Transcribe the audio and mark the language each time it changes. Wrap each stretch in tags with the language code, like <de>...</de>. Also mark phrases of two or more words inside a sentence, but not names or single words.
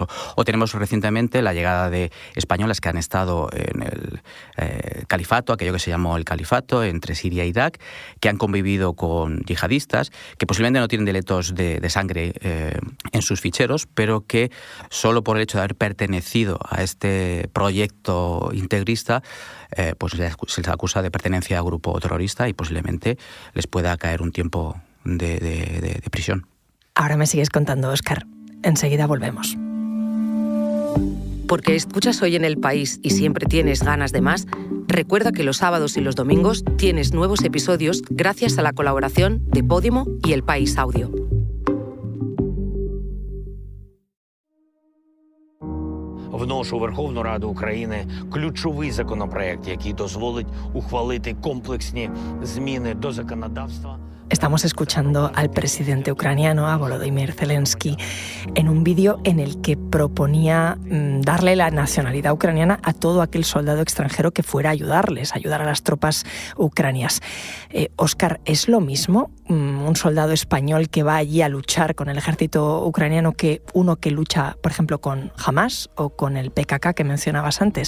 <es>O tenemos recientemente la llegada de españolas que han estado en el califato, aquello que se llamó el califato, entre Siria e Irak, que han convivido con yihadistas, que posiblemente no tienen delitos de sangre en sus ficheros, pero que solo por el hecho de haber pertenecido a este proyecto integrista, pues se les acusa de pertenencia a grupo terrorista y posiblemente les pueda caer un tiempo de prisión. Ahora me sigues contando, Óscar. Enseguida volvemos. Porque escuchas Hoy en el País y siempre tienes ganas de más, recuerda que los sábados y los domingos tienes nuevos episodios gracias a la colaboración de Podimo y El País Audio.</es> <uk>Вношу у Верховну Раду України ключовий законопроект, який дозволить ухвалити комплексні зміни до законодавства.</uk> <es>Estamos escuchando al presidente ucraniano, a Volodymyr Zelensky, en un vídeo en el que proponía darle la nacionalidad ucraniana a todo aquel soldado extranjero que fuera a ayudarles, ayudar a las tropas ucranianas. Óscar, ¿es lo mismo un soldado español que va allí a luchar con el ejército ucraniano que uno que lucha, por ejemplo, con Hamas o con el PKK que mencionabas antes?</es>